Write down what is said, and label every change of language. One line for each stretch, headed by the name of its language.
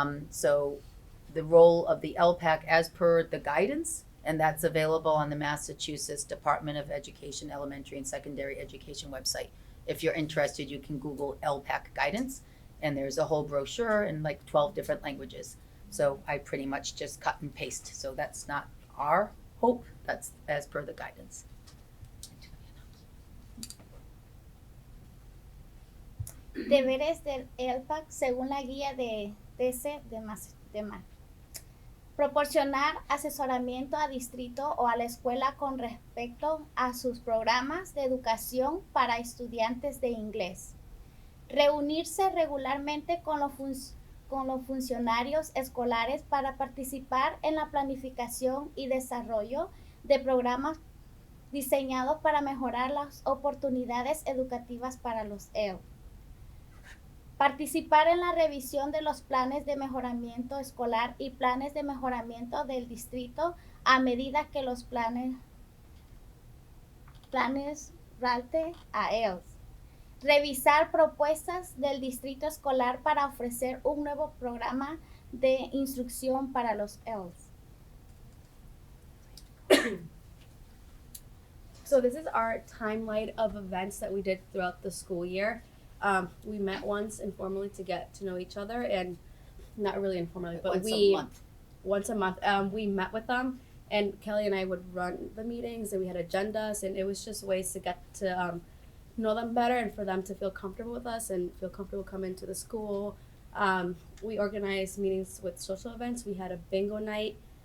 English: So the role of the LPAC as per the guidance, and that's available on the Massachusetts Department of Education Elementary and Secondary Education website. If you're interested, you can Google LPAC guidance, and there's a whole brochure in like 12 different languages. So I pretty much just cut and paste. So that's not our hope, that's as per the guidance.
Spanish: Deberes del LPAC según la guía de TC de MAC. Proporcionar asesoramiento a distrito o a la escuela con respecto a sus programas de educación para estudiantes de inglés. Reunirse regularmente con los funcionarios escolares para participar en la planificación y desarrollo de programas diseñados para mejorar las oportunidades educativas para los EL. Participar en la revisión de los planes de mejoramiento escolar y planes de mejoramiento del distrito a medida que los planes ralte a ELs. Revisar propuestas del distrito escolar para ofrecer un nuevo programa de instrucción para los ELs.
English: So this is our timeline of events that we did throughout the school year. We met once informally to get to know each other, and not really informally, but once a month. We met with them, and Kelly and I would run the meetings, and we had agendas, and it was just ways to get to know them better and for them to feel comfortable with us and feel comfortable coming to the school. We organized meetings with social events. We had a bingo night